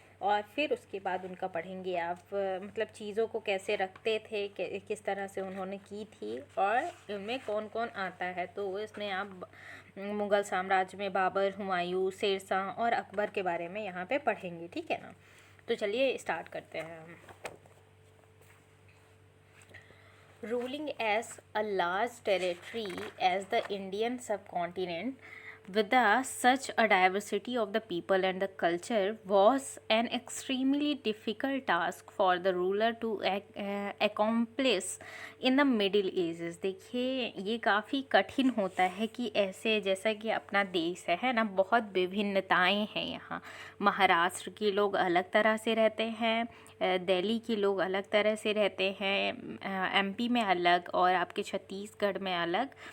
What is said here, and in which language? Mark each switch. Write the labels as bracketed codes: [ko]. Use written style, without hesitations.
[hi] और फिर उसके बाद उनका पढ़ेंगे आप मतलब चीज़ों को कैसे रखते थे, किस तरह से उन्होंने की थी, और उनमें कौन कौन आता है। तो इसमें आप मुग़ल साम्राज्य में बाबर, हुमायूं, शेरशाह और अकबर के बारे में यहाँ पे पढ़ेंगे, ठीक है ना। तो चलिए स्टार्ट करते हैं हम। [en] Ruling as a large territory as the Indian subcontinent with such a diversity of the people and the culture was an extremely difficult task for the ruler to accomplish in the Middle Ages। [hi] देखिए ये काफ़ी कठिन होता है कि ऐसे, जैसा कि अपना देश है ना, बहुत विभिन्नताएं हैं यहाँ। महाराष्ट्र के लोग अलग तरह से रहते हैं, दिल्ली के लोग अलग तरह से रहते हैं, एमपी में अलग, और आपके छत्तीसगढ़ में अलग।